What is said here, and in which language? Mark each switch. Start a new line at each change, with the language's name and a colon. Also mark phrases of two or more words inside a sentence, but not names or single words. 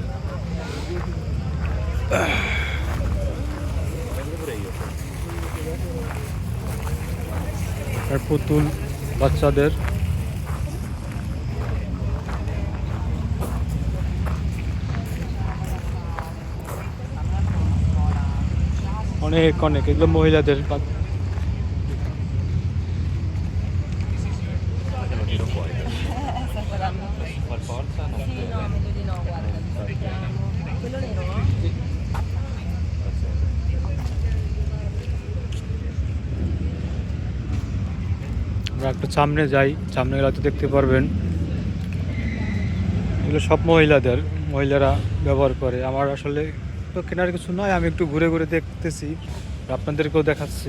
Bangla: আর পুতুল বাচ্চাদের। অনেক অনেক এগুলো মহিলাদের।
Italian: Per forza non Sì, no, meglio di no, guarda, vediamo. Quello nero, no?
Bangla: আমরা একটু সামনে যাই, সামনে গেলে তো দেখতে পারবেন এগুলো সব মহিলাদের, মহিলারা ব্যবহার করে। আমার আসলে তো কেনার কিছু নয়, আমি একটু ঘুরে ঘুরে দেখতেছি, আপনাদেরকেও দেখাচ্ছি।